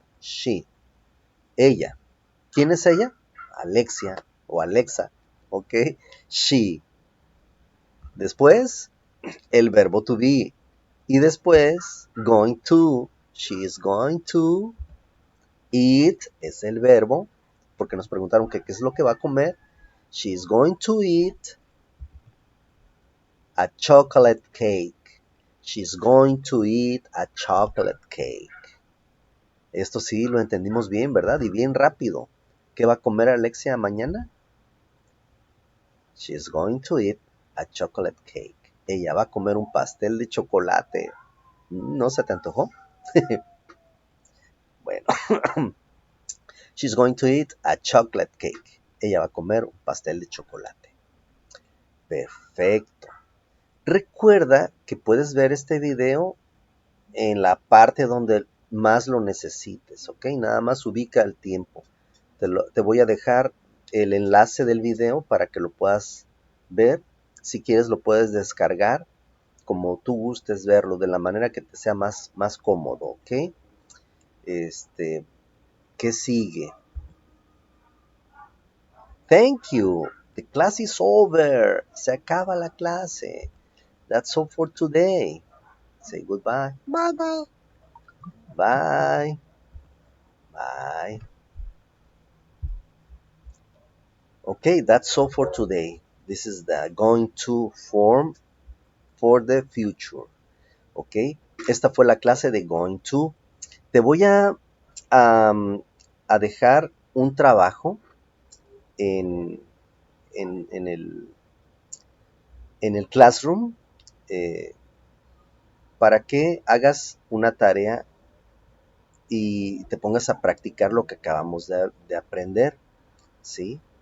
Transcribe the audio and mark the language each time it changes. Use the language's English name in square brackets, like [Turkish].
[Spanish] She. Ella. ¿Quién es ella? Alexia o Alexa. ¿Ok? She. Después, el verbo to be. Y después, going to. [English] She is going to. [Spanish] Eat es el verbo, porque nos preguntaron qué es lo que va a comer. [English] She is going to eat a chocolate cake. She's going to eat a chocolate cake. [Spanish] Esto sí lo entendimos bien, ¿verdad? Y bien rápido. ¿Qué va a comer Alexia mañana? [English] She's going to eat a chocolate cake. [Spanish] Ella va a comer un pastel de chocolate. ¿No se te antojó? Bueno, [English] she's going to eat a chocolate cake. [Spanish] Ella va a comer un pastel de chocolate. Perfecto. Recuerda que puedes ver este video en la parte donde más lo necesites, ¿ok? Nada más ubica el tiempo. Te voy a dejar el enlace del video para que lo puedas ver. Si quieres lo puedes descargar como tú gustes verlo, de la manera que te sea más cómodo, ¿ok? ¿Qué sigue? [English] Thank you. The class is over. [Spanish] Se acaba la clase. [English] That's all for today. Say goodbye. Bye bye. Bye. Bye. Okay, that's all for today. This is the going to form for the future. [Spanish] Ok, esta fue la clase de going to. Te voy a dejar un trabajo en, en el Classroom eh, para que hagas una tarea y te pongas a practicar lo que acabamos de aprender, ¿sí?